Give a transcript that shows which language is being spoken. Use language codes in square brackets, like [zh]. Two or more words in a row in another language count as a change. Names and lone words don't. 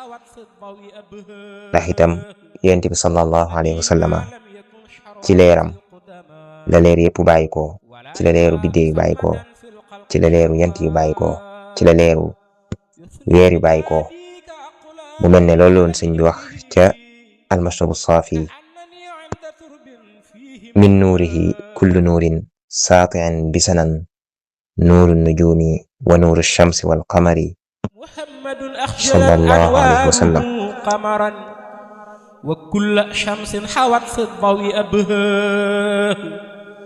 [wo] ndax itam yonent bi [ar] صلى الله عليه وسلم [wo] ci leeram la leer yëpp bàyyi ko ci la leeru biddéew yu bàyyi ko ci la leeru yant yu bàyyi ko ci la leeru weer yu bàyyi ko mu mel ne loolu loon sëñ bi wax ca almashrabu saafi [ar] من نوره كل نور ساطعا بسنا نور النجوم ونور الشمس والقمر صلى الله عليه وسلم وكل شمس حوت في الضوء أبهاه